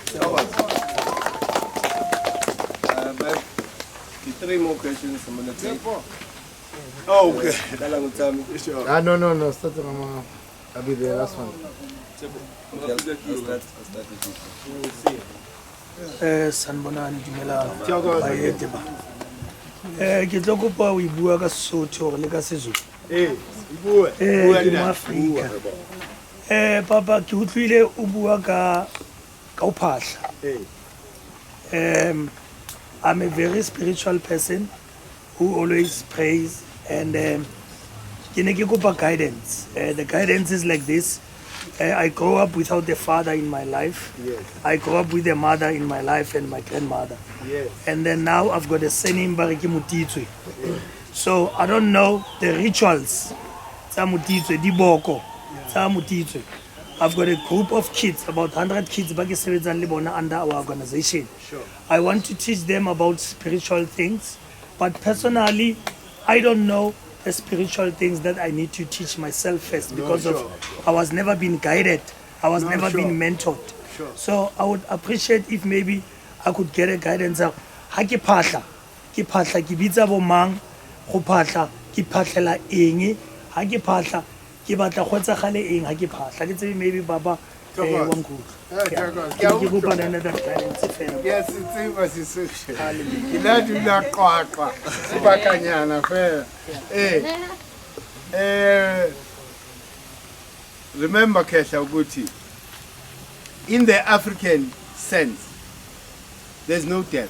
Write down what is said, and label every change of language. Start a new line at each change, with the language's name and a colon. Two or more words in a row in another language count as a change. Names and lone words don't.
English: Three more questions. I'm going to take. Oh, okay. Sure. No. Start Mama. I'll be the last one. I'll start with you.
Southern Sotho: Sanbonani dumela baete ba ke tlo kopa o bua ka Sesotho le ka Sezulu ke Moafrika papa ke utlwile o bua ka o phahla
English: I'm a very spiritual person who always prays
Southern Sotho: and ke ne ke kopa guidance.
English: The guidance is like this. I grew up without a father in my life. Yes. I grew up with a mother in my life and my grandmother. Yes. And then now I've got a son in Bariki Mutitwe. So I don't know the rituals. I've got a group of kids, about 100 kids under our organization. Sure. I want to teach them about spiritual things. But personally, I don't know the spiritual things that I need to teach myself first because I was never been guided. I was never been mentored. Sure. So I would appreciate if maybe I could get a guidance of
Southern Sotho: ha ke phahla ke bitsa bo mang go phahla ke phahlela eng ha ke phahla ke batla go tsagale eng ha ke phahla ke tsebe maybe baba Mkhulu. Ke kopa nana
English: that guidance
Southern Sotho: fela.
English: Yes, it's Sesotho. Hallelujah. Remember, Kesha Uguti, in the African sense, there's no death.